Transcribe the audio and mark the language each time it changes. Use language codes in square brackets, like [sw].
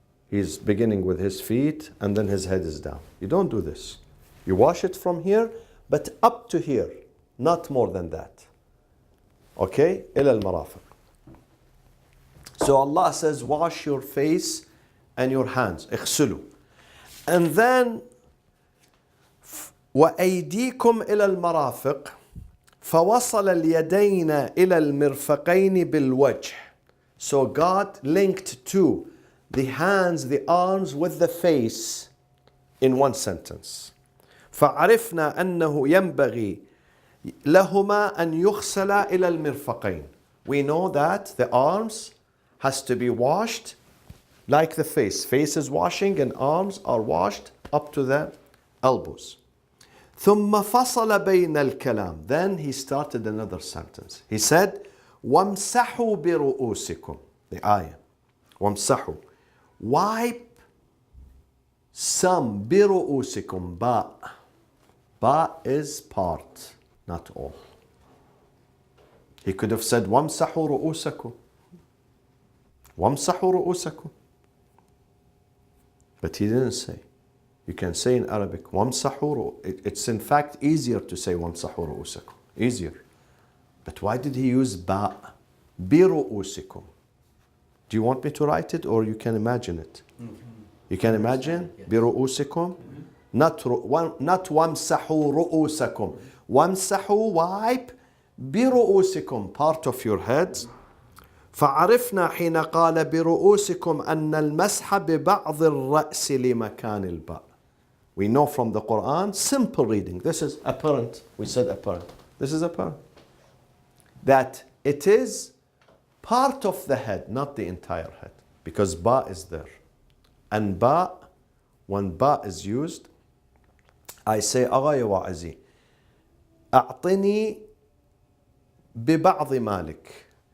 [en] He's beginning with his feet and then his head is down. You don't do this. You wash it from here, but up to here, not more than that. [ar] Okay? إلى المرافق. [en] So Allah says, wash your face and your hands. [ar] اغسلوا. [en] And then, [ar] وأيديكم إلى المرافق فوصل اليدين إلى المرفقين بالوجه. [en] So God linked to the hands, the arms with the face in one sentence. [ar] فعرفنا أنه ينبغي لهما أن يغسلا إلى المرفقين. [en] We know that the arms has to be washed like the face. Face is washing and arms are washed up to the elbows. [ar] ثم فصل بين الكلام. [en] Then he started another sentence. He said, [ar] وامسحوا برؤوسكم. [en] The ayah. وامسحوا. Wipe some برؤوسكم. Ba is part, not all. He could have said [ar] وَامْسَحُوا رُؤُوسَكُمْ. وَامْسَحُوا رُؤُوسَكُمْ. [en] But he didn't say. You can say in Arabic وَامْسَحُوا. It's in fact easier to say [ar] وَامْسَحُوا رُؤُوسَكُم. [en] Easier. But why did he use ba? بِرُؤُوسِكُمْ. Do you want me to write it or you can imagine it? You can imagine? بِرُؤُوسِكُمْ. [ar] Not وَامْسَحُوا رُؤُوسَكُمْ. [en] وَامْسَحُوا, wipe. بِرُؤُوسِكُمْ, part of your heads. [ar] فعرفنا حين قال برؤوسكم أن المسح ببعض الرأس لمكان الباء. [en] We know from the Quran, simple reading. This is apparent. We said apparent. This is apparent. That it is part of the head, not the entire head. Because ba is there. And ba, when ba is used, I say, [ar] أغا يا واعزي أعطني ببعض مالك.